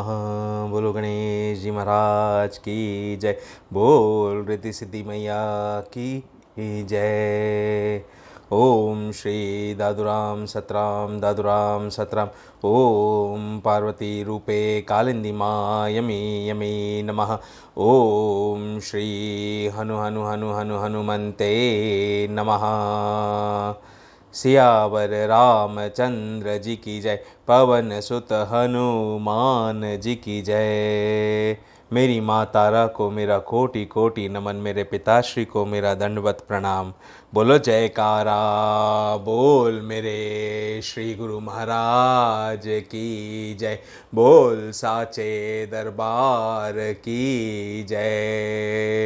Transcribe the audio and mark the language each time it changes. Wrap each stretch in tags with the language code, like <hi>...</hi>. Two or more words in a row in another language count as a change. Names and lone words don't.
<hi>बोलो गणेश जी महाराज की जय। बोल रिद्धि सिद्धि मैया की जय।</hi> <sa>ओम श्री दादुराम सतराम ओम पार्वती रूपे कालिंदी मायमी यमी नमः। ओम श्री हनुमन्ते नमः।</sa> <hi>सियावर रामचंद्र जी की जय। पवन सुत हनुमान जी की जय। मेरी माँ तारा को मेरा कोटि कोटि नमन। मेरे पिताश्री को मेरा दंडवत प्रणाम। बोलो जयकारा बोल मेरे श्री गुरु महाराज की जय। बोल साचे दरबार की जय।</hi>